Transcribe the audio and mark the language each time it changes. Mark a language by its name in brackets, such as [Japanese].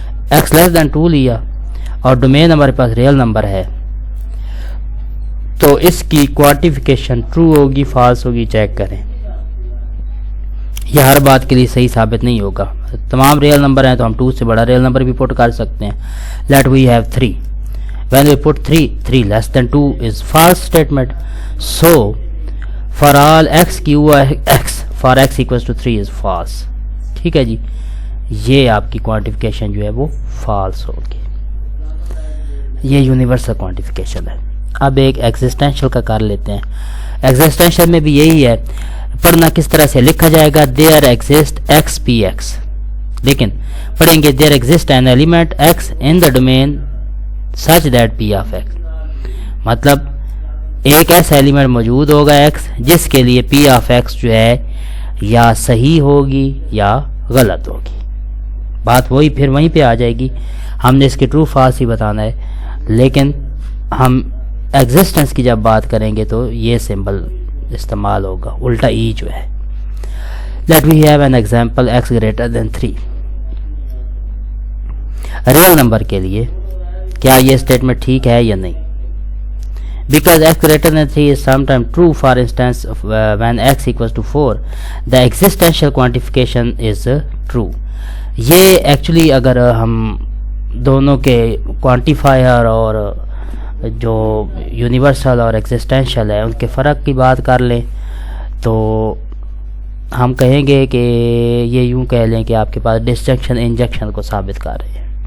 [Urdu] X لیس دین 2 لیا اور domain ہمارے پاس ریئل نمبر ہے، تو اس کی کوانٹیفیکیشن ٹرو ہوگی فالس ہوگی، چیک کریں. یہ ہر بات کے لیے صحیح ثابت نہیں ہوگا. تمام ریئل نمبر ہیں تو ہم 2 سے بڑا ریئل نمبر بھی پٹ کر سکتے ہیں. [English] Let we have 3. when we put 3 less than 2 is false statement. So for all x for x equals to 3 is false. [Urdu] ٹھیک ہے جی، یہ آپ کی کوانٹیفیکیشن جو ہے وہ فالس ہوگی. یہ یونیورسل کوانٹیفیکیشن ہے. اب ایک ایگزسٹینشل کا کر لیتے ہیں. ایگزسٹینشل میں بھی یہی ہے. پڑھنا کس طرح سے لکھا جائے گا، [English] there exist x p x. [Urdu] لیکن پڑھیں گے [English] there exist an element x in the domain such that p of x. [Urdu] مطلب ایک ایسا ایلیمنٹ موجود ہوگا x جس کے لیے p of x جو ہے یا صحیح ہوگی یا غلط ہوگی. بات وہی پھر وہیں پہ آ جائے گی. ہم نے اس کے ٹرو فالس ہی بتانا ہے، لیکن ہم ایگزسٹنس کی جب بات کریں گے تو یہ سمبل استعمال ہوگا، الٹا ای جو ہے. [English] Let we have an example x greater than 3. [Urdu] Real number کے لیے کیا یہ اسٹیٹمنٹ ٹھیک ہے یا نہیں؟ [English] Because x greater than 3 is sometimes true. For instance, when x equals to 4, the existential quantification is true. [Urdu] یہ ایکچولی اگر ہم دونوں کے کوانٹیفائر اور جو یونیورسل اور ایگزسٹینشل ہے ان کے فرق کی بات کر لیں تو ہم کہیں گے کہ یہ یوں کہہ لیں کہ آپ کے پاس ڈسجنکشن انجیکشن کو ثابت کر رہے ہیں.